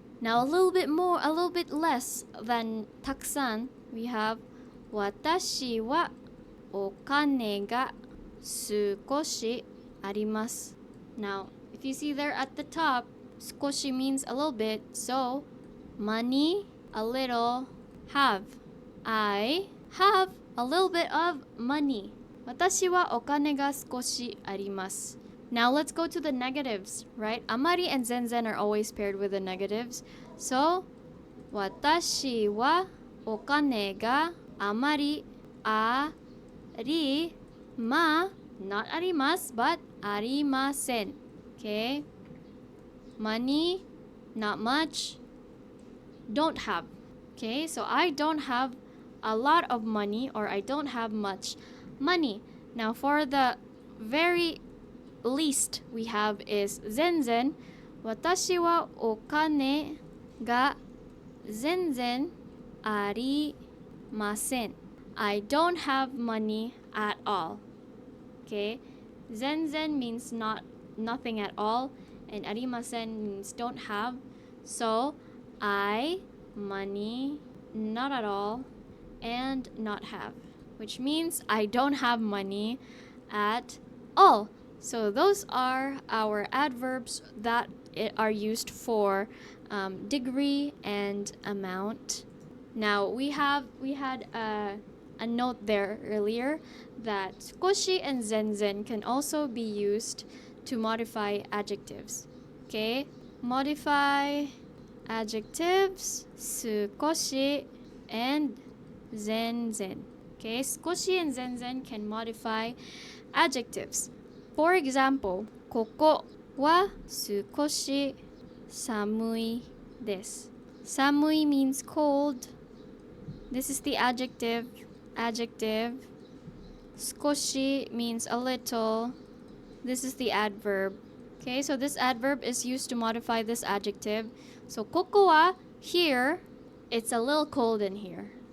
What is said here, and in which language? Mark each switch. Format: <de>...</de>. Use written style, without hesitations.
<en>Now a little bit less than たくさん, we have</en> <ja>私はお金が少しあります.</ja> <en>Now, if you see there at the top, 少し means a little bit, so money, a little, have. I have a little bit of money.</en> <ja>私はお金が少しあります.</ja> <en>Now let's go to the negatives, right? Amari and zenzen are always paired with the negatives.</en> <ja>So, 私はお金があまりありま not あります but ありません.</ja> <en>Okay? Money, not much, don't have. Okay? So I don't have a lot of money or I don't have much money. Now for the very least we have is 全然.</en> <ja>私はお金が全然ありません.</ja> <en>I don't have money at all. Okay? 全然 means nothing at all, and ありません means don't have. So I, money, not at all, and not have, which means I don't have money at all. So those are our adverbs that are used for degree and amount. Now we had a note there earlier that 少し and 全然 can also be used to modify adjectives. Okay? Modify adjectives 少し and 全然. Okay? 少し and 全然 can modify adjectives. For example,</en> <ja>ここは少し寒いです.</ja> <en>寒い means cold. This is the adjective. Adjective. 少し means a little. This is the adverb. Okay, so this adverb is used to modify this adjective. So</en> <ja>koko wa,</ja> <en>here, it's a little cold in here.</en>